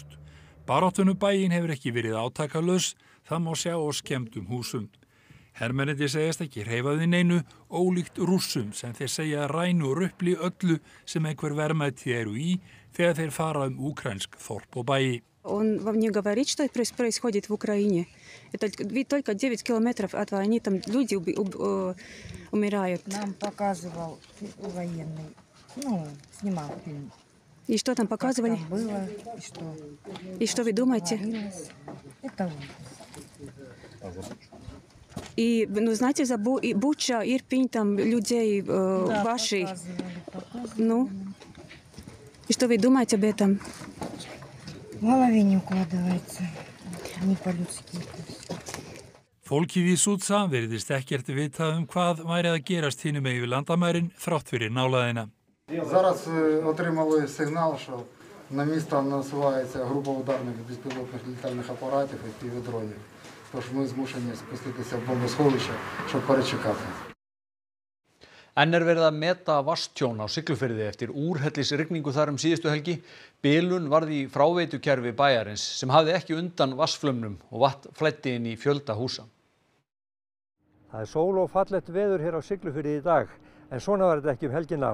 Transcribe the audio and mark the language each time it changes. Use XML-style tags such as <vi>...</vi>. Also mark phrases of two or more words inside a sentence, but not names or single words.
<is>Baráttunum bæinn hefur ekki verið átakalaus, það má sjá á skemmdum húsum. Hermennirnir segjast ekki hreyfa við neinu, ólíkt Rússum sem þeir segja rænu og rupli öllu sem einhver verðmæti eru í þegar þeir fara úkraínsk þorp og bæi.</is> <ru>Он мне говорит, что происходит в Украине. Это ведь только 9 километров от войны, там люди умирают. Нам показывал военный, снимал фильм. И что там показывали? Там было, и что? И что вы думаете? Это И, знаете, за Буча, Ирпень, там людей ваших. Ну, и что вы думаете об этом? В голове не укладывается, не по-людски.</ru> <is>Fólkið í Sudzha virðist ekkert vitað hvað væri að gerast hinum megin við landamærin þrátt fyrir nálægðina.</is> <uk>Зараз отримали сигнал, що на місто насувається група ударних безпілотних літальних апаратів і півдронів. Тож ми змушені спуститися в бомбосховище, щоб перечекати.</uk> <is>Enn verið að meta vatnstjón á Siglufirði eftir úrhellisrigningu þar síðustu helgi. Bilun varð í fráveitukerfi bæjarins sem hafði ekki undan vatnsflömnum og vatn flæddi inn í fjölda húsa. Það sól og fallegt veður hér á Siglufirði í dag, en svona var þetta ekki helgina.</is>